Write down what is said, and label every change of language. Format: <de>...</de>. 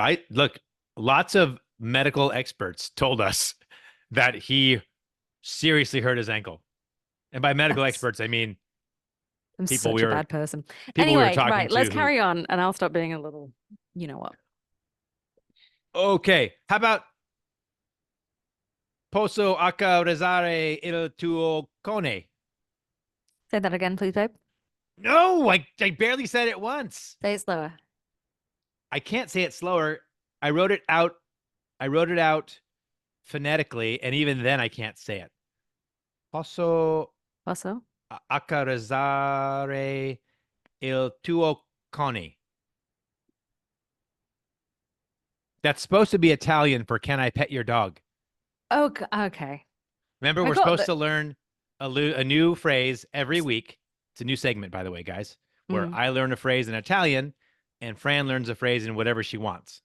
<en>Look, lots of medical experts told us that he seriously hurt his ankle. And by medical experts, I mean I'm such a bad person. Anyway, right, let's carry on and I'll stop being a little, you know what. Okay, how about</en> <it>Posso accarezzare il tuo cone?</it> <en>Say that again, please, babe. No, I barely said it once. Say it slower. I can't say it slower. I wrote it out phonetically, and even then I can't say it.</en> <it>Posso accarezzare il tuo cone.</it> <en>That's supposed to be Italian for "Can I pet your dog?" Okay. Remember, we're supposed to learn a new phrase every week. It's a new segment, by the way, guys, where I learn a phrase in Italian and Fran learns a phrase in whatever she wants.</en>